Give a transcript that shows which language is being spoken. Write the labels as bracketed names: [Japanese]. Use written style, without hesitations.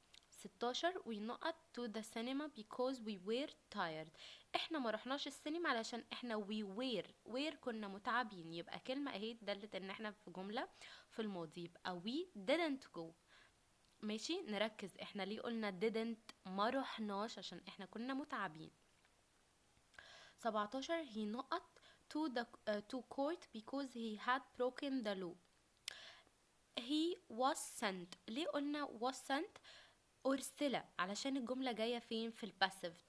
[Arabic] 16 [English] we not to the cinema because we were tired، [Arabic] احنا ما رحناش السينما علشان احنا we were كنا متعبين، يبقى كلمة اهي دلت ان احنا في جملة في الماضي، يبقى [English] we didn't go. [Arabic] ماشي نركز احنا ليه قلنا didn't ما رحناش؟ عشان احنا كنا متعبين. [English] 17 he not to the to court because he had broken the law. he was sent، [Arabic] ليه قلنا [English] was sent؟ [Arabic] أرسل علشان الجملة جاية فين؟ في الباسيف.